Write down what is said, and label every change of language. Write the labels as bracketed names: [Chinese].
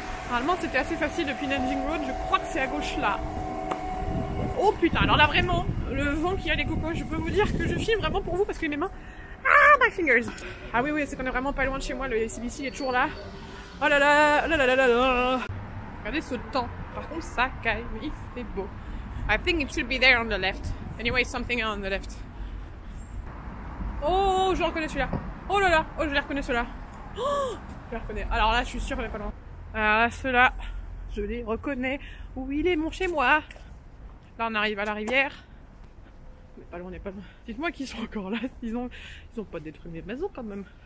[French] Normalement c'était assez facile depuis Nanjing Road. Je crois que c'est à gauche là. Oh putain, alors là vraiment, le vent qui a les cocos, je peux vous dire que je filme vraiment pour vous parce que mes mains... [English] Ah, my fingers. [French] Ah oui, c'est qu'on est vraiment pas loin de chez moi, le CBC est toujours là. Oh là là, oh là là là là là. Regardez ce temps, par contre ça caille, mais il fait beau. [English] I think it should be there on the left. Anyway, something on the left. [French] Oh, je reconnais celui-là. Oh là là, oh je les reconnais ceux-là. Oh, je les reconnais. Alors là, je suis sûre qu'on est pas loin. Alors là, ceux-là, je les reconnais. Où il est mon chez moi? Là, on arrive à la rivière. On est pas loin, on est pas loin. Dites-moi qu'ils sont encore là. Ils ont pas détruit mes maisons quand même.